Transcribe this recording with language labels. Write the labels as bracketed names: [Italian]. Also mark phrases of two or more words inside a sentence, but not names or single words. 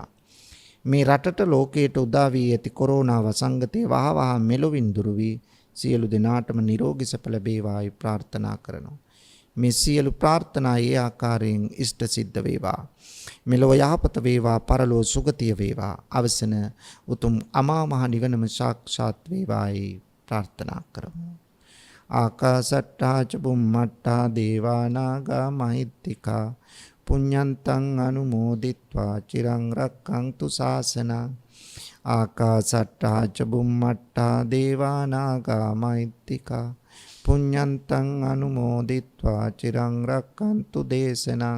[Sinhala] මේ රටට ලෝකයට උදා වී ඇති කොරෝනා වසංගතය වහවහ මෙලොවින් දුරු වී සියලු දෙනාටම නිරෝගී සැප ලැබේවායි ප්‍රාර්ථනා කරනවා. මේ සියලු ප්‍රාර්ථනා ඒ ආකාරයෙන් ඉෂ්ට සිද්ධ වේවා. මෙලොව යහපත වේවා, පරලොව සුගතිය වේවා. අවසන උතුම් අමා මහ නිවනම සාක්ෂාත් වේවායි ප්‍රාර්ථනා කරමු. [Pali] ආකාසට්ටා ච බුම්මට්ටා දේවා නාග මහිත්‍තිකා පුඤ්ඤන්තං අනුමෝදිත්වා චිරං රක්ඛන්තු ශාසනං. ආකාසට්ටා ච බුම්මට්ටා දේවා නාග මහිත්‍තිකා පුඤ්ඤන්තං අනුමෝදිත්වා චිරං රක්ඛන්තු දේශනං.